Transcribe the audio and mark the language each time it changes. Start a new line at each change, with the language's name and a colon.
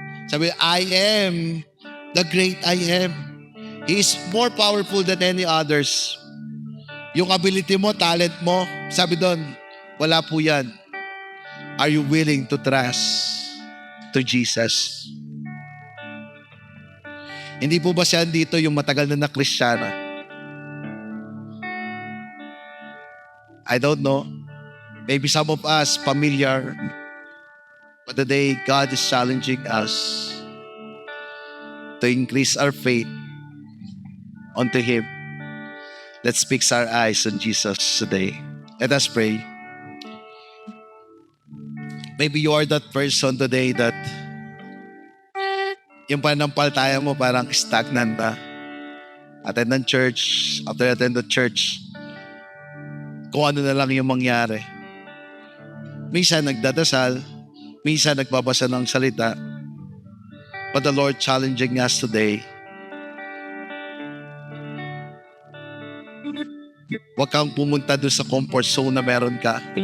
English: Sabi, I am the great I am. He is more powerful than any others.
Filipino: Yung ability mo, talent mo, sabi doon, wala po yan.
English: Are you willing to trust to Jesus?
Filipino: Hindi po ba siya dito yung matagal na Kristiyano?
English: I don't know. Maybe some of us familiar, but today God is challenging us to increase our faith onto Him. Let's fix our eyes on Jesus today. Let us pray. Maybe you are that person today that
Filipino: yung pananampalataya mo parang stagnant na. Attend ng church,
English: after attend the church,
Filipino: kung ano na lang yung mangyari. Minsan nagdadasal, minsan nagbabasa ng salita.
English: But the Lord challenging us today.
Filipino: Huwag kang pumunta doon sa comfort zone na meron ka.